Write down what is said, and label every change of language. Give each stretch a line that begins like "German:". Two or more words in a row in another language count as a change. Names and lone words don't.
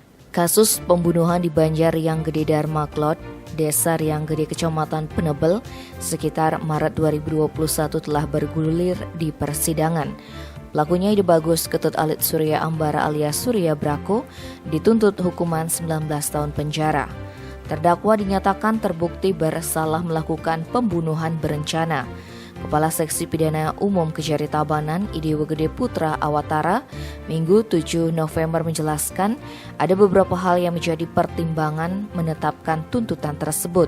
Indonesian: Kasus pembunuhan di Banjar Riang Gede Dharma Klot, Desa Riang Gede Kecamatan Penebel, sekitar Maret 2021 telah bergulir di persidangan. Pelakunya Ide Bagus Ketut Alit Surya Ambara alias Surya Brako dituntut hukuman 19 tahun penjara. Terdakwa dinyatakan terbukti bersalah melakukan pembunuhan berencana. Kepala Seksi Pidana Umum Kejari Tabanan Idewa Gede Putra Awatara Minggu 7 November menjelaskan ada beberapa hal yang menjadi pertimbangan menetapkan tuntutan tersebut.